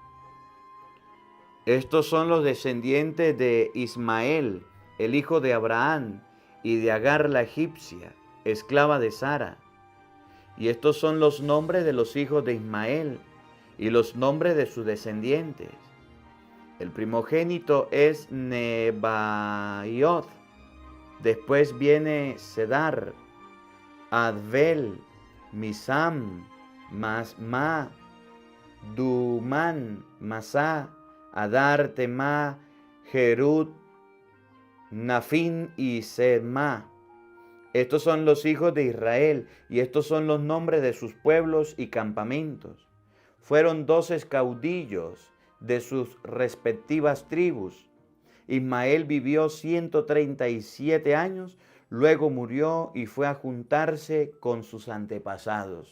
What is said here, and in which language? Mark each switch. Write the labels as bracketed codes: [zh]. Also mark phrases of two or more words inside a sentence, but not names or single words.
[es] Estos son los descendientes de Ismael, el hijo de Abraham, y de Agar la egipcia, esclava de Sara. Y estos son los nombres de los hijos de Ismael y los nombres de sus descendientes. El primogénito es Nebaiot. Después viene Sedar, Adbel, Misam, Masma, Dumán, Masá, Adar, Temá, Jerut, Nafín y Semá. Estos son los hijos de Israel, y estos son los nombres de sus pueblos y campamentos. Fueron 12 caudillos de sus respectivas tribus. Ismael vivió 137 años, luego murió y fue a juntarse con sus antepasados.